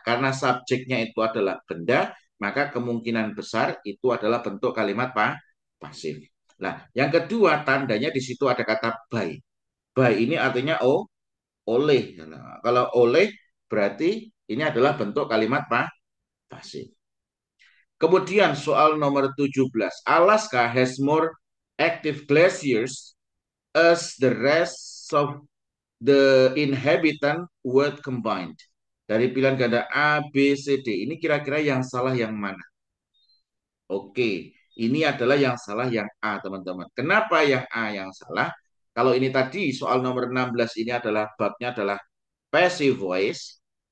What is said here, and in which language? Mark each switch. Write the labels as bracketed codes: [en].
[id] Karena subjeknya itu adalah benda, maka kemungkinan besar itu adalah bentuk kalimat pasif. Nah, yang kedua tandanya di situ ada kata by. By ini artinya oleh. Nah, kalau oleh berarti ini adalah bentuk kalimat pasif. Kemudian soal nomor 17. [en] Alaska has more active glaciers as the rest of the inhabitant were combined. [id] Dari pilihan ganda A, B, C, D. Ini kira-kira yang salah yang mana? Oke, ini adalah yang salah yang A, teman-teman. Kenapa yang A yang salah? Kalau ini tadi soal nomor 16 ini adalah babnya adalah passive voice.